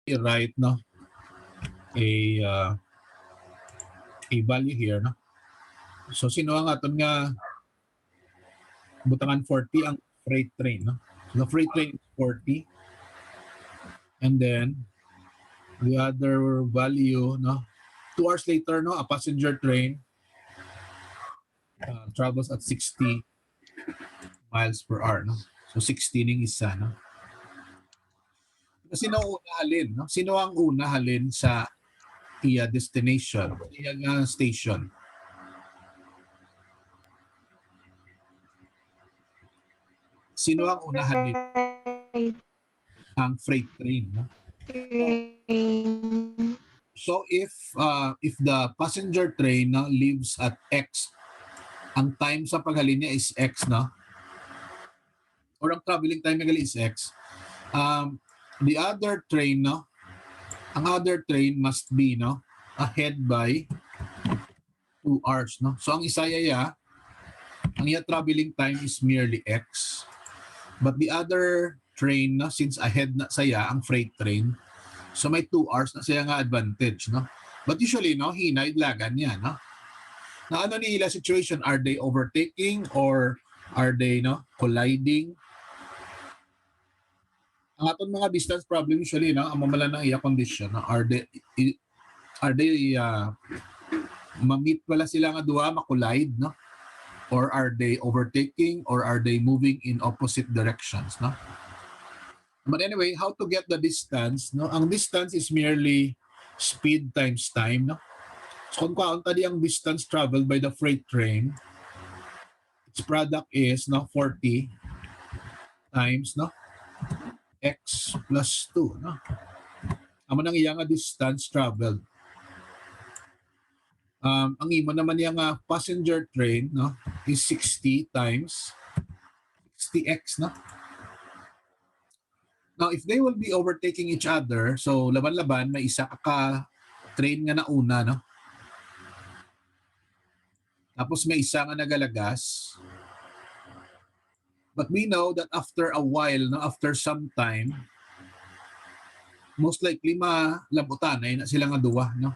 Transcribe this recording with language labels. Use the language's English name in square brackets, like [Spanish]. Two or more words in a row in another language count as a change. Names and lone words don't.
[English] write no a a value here no. [Hiligaynon] So sino ang aton nga butangan 40 ang [English] freight train [Hiligaynon] no. [English] So the freight train is 40 and then the other value no 2 hours later no a passenger train travels at 60 miles per hour no. [Hiligaynon] So 60 ning isa no. Sino ang una halin no? Sino ang una halin sa iya destination, iya nga station? Sino ang una halin? Ang freight train no. [English] So if the passenger train no, leaves at X, [Hiligaynon] ang time sa paghalin niya [English] is X no, or [Hiligaynon] ang traveling time niya [English] is X. The other train no, ang other train must be no ahead by 2 hours no. [Hiligaynon] So ang isaya ang iya [English] traveling time [Hiligaynon] is merely X. [English] But the other train no, since ahead [Hiligaynon] na saya ang [English] freight train, so [Hiligaynon] may 2 hours na siya nga [English] advantage no. But usually no, [Hiligaynon] hinay lagan niya no. Na ano ni ila situation, [English] are they overtaking or are they no colliding? [Hiligaynon] Ang aton mga distance [English] problem usually no, [Hiligaynon] ang mamala ng iya condition no, [English] are they ma-meet [Hiligaynon] pala sila nga duha [English] ma-collide no, or are they overtaking or are they moving in opposite directions no. But anyway, how to get the distance no, ang distance is merely speed times time no. So [Hiligaynon] kung kaunta di ang [English] distance traveled by the freight train, its product is no 40 times no X plus 2 no. [Hiligaynon] Amo nang iya nga distance traveled. Ang imo naman niya nga [English] passenger train [Hiligaynon] no is [English] 60 times 60x [Hiligaynon] no. [English] Now if they will be overtaking each other, so [Hiligaynon] laban-laban may isa ka train nga nauna no. Tapos may isa nga nagalagas. [English] But we know that after a while no, after some time, most likely [Hiligaynon] malabutan na sila nga duwa no.